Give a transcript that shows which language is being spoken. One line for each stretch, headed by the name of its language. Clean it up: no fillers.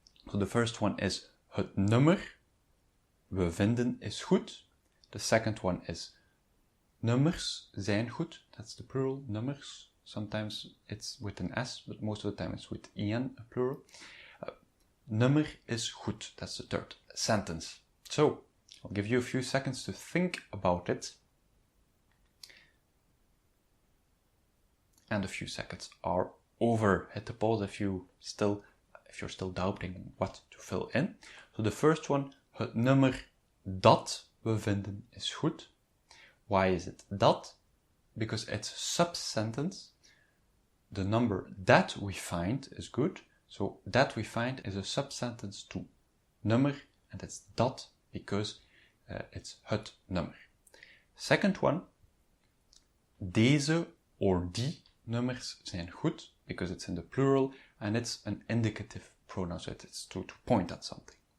English: So the first one is
Dutch: het nummer we vinden is goed.
English: The second one is
Dutch: nummers zijn goed.
English: That's the plural, nummers. Sometimes it's with an S, but most of the time it's with en, a plural.
Dutch: Nummer is goed.
English: That's the third sentence. So, I'll give you a few seconds to think about it. And a few seconds are over. Hit the pause if you're still doubting what to fill in. So the first one,
Dutch: het nummer dat we vinden is goed.
English: Why is it dat? Because it's a sub-sentence. The number that we find is good. So that we find is a sub-sentence to nummer, and it's dat because it's het nummer. Second one, deze or die
Dutch: nummers zijn goed,
English: because it's in the plural and it's an indicative pronoun, so it's to point at something.